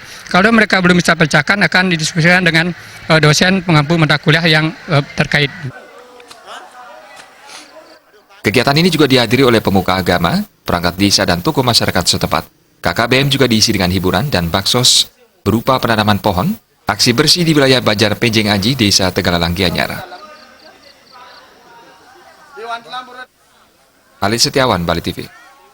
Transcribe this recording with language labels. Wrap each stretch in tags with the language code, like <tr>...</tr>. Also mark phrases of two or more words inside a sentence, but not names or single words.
<id>Kalau mereka belum bisa pecahkan, akan didiskusikan dengan dosen pengampu mata kuliah yang terkait. Kegiatan ini juga dihadiri oleh pemuka agama, perangkat desa dan tokoh masyarakat setempat. KKBM juga diisi dengan hiburan dan baksos berupa penanaman pohon, aksi bersih di wilayah Banjar Pejengaji, Desa Tegalalang Gianyar. Ali Setiawan, Bali TV.</id>